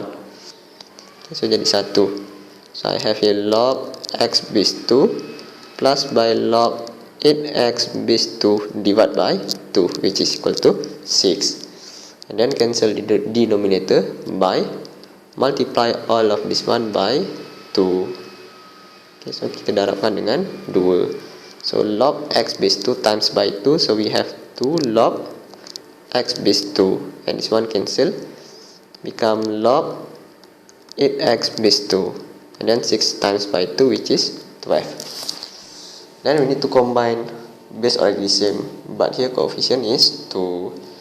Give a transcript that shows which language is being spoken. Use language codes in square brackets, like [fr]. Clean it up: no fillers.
[en] Okay, so [ms] jadi 1. [en] So I have here log x base 2 plus by log 8x base 2 divided by 2, which is equal to 6. And then cancel the denominator by multiply all of this one by 2. [ms] Okay, so kita darabkan dengan 2. [en] So log x base 2 times by 2, so we have 2 log x base 2, and this one cancel, become log 8x base 2, and then 6 times by 2, which is 12. Then we need to combine, base already same, but here coefficient is 2.